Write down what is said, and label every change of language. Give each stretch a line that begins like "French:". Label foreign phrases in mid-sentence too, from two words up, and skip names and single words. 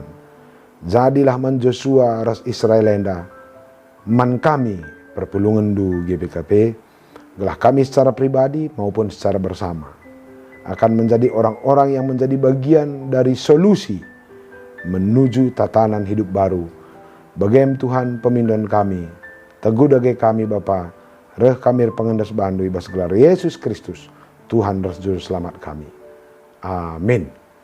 Batak Karo: Jadilah man Joshua ras Israelenda, man kami perpulungan du GBKP, gelah kami
Indonesian: secara pribadi maupun secara bersama akan menjadi orang-orang yang menjadi bagian dari solusi menuju tatanan hidup baru.
Batak Karo: Bagaim Tuhan pemindon kami, teguh dage kami Bapa, reh kami pengendas bandu ibas gelar Yesus Kristus,
Indonesian: Tuhan dan Juru Selamat kami.
Batak Karo: Amin.